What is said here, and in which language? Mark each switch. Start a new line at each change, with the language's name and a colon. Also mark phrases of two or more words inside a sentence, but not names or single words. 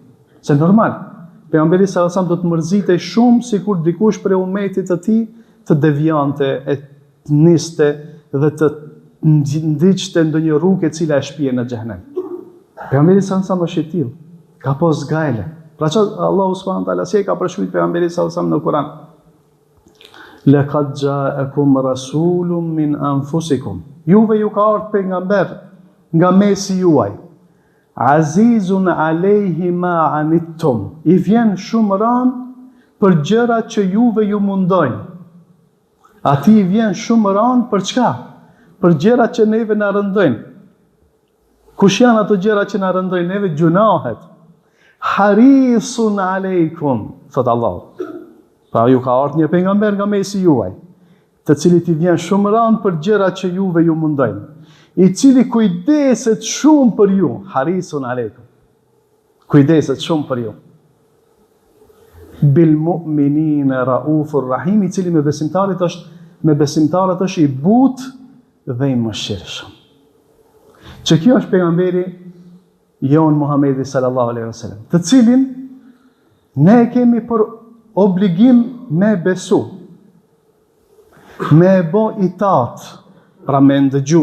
Albanian: Se normal, pejgamberi
Arabic: صلى الله عليه وسلم
Albanian: do të mërzitej shumë sikur dikush për ummetit të tij të devijante, e të niste dhe të ndiqte ndonjë rrugë e cila e shpije në xhehenem. Pejgamberi
Arabic: صلى الله عليه وسلم
Albanian: është i tillë, ka pas gajle. Pra që Allahu
Arabic: سبحانه وتعالى
Albanian: si e ka përshkruajtur pejgamberin
Arabic: صلى الله عليه وسلم
Albanian: në Kur'an.
Arabic: لقد جاءكم رسول من أنفسكم.
Albanian: Juve ju ka ardhur pejgamber nga mesi juaj.
Arabic: عزيز عليه ما عنتم.
Albanian: I vjen shumë ran për gjërat që juve ju mundojnë. Ati i vjen shumë ran për çka? Për gjërat që neve na rëndojnë. Kush janë ato gjërat që na rëndojnë neve? Gjunahet.
Arabic: حريص عليكم, thot Allah.
Albanian: Pra ju ka ardhur një pejgamber nga mesi juaj, të cilit i vjen shumë ran për gjërat që juve ju mundojnë, i cili kujdeset shumë për ju,
Arabic: حريص عليكم.
Albanian: Kujdeset shumë për ju.
Arabic: بالمؤمنين رؤوف رحيم,
Albanian: i cili me besimtarët është i butë dhe i mëshirshëm. Që kjo është pejgamberi jon Muhamedi
Arabic: صلى الله عليه وسلم,
Albanian: të cilin ne kemi për obligim me besu, me bo itat, pra me ndëgju.